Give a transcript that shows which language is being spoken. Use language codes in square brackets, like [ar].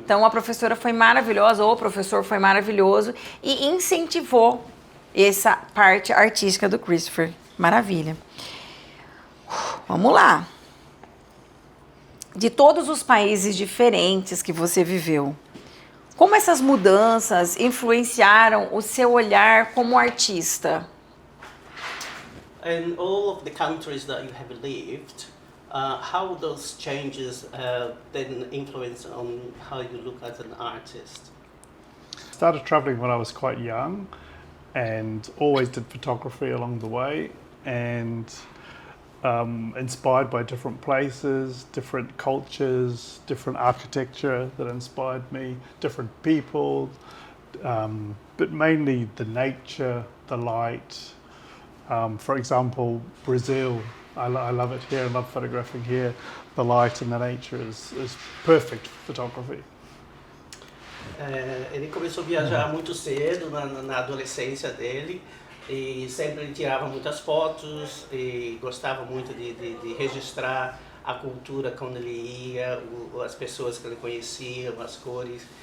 [pt] Então, a professora foi maravilhosa, ou o professor foi maravilhoso e incentivou essa parte artística do Christopher. Maravilha. Vamos lá. De todos os países diferentes que você viveu, como essas mudanças influenciaram o seu olhar como artista? [en] In all of the countries that you have lived, how those changes then influence on how you look as an artist? Started traveling when I was quite young and always did photography along the way, and inspired by different places, different cultures, different architecture that inspired me, different people, but mainly the nature, the light. For example, Brazil, I love it here, I love photographing here. The light and the nature is perfect for photography. [pt] Ele começou a viajar muito cedo, na adolescência dele, e sempre ele tirava muitas fotos e gostava muito de registrar a cultura quando ele ia, as pessoas que ele conhecia, as cores.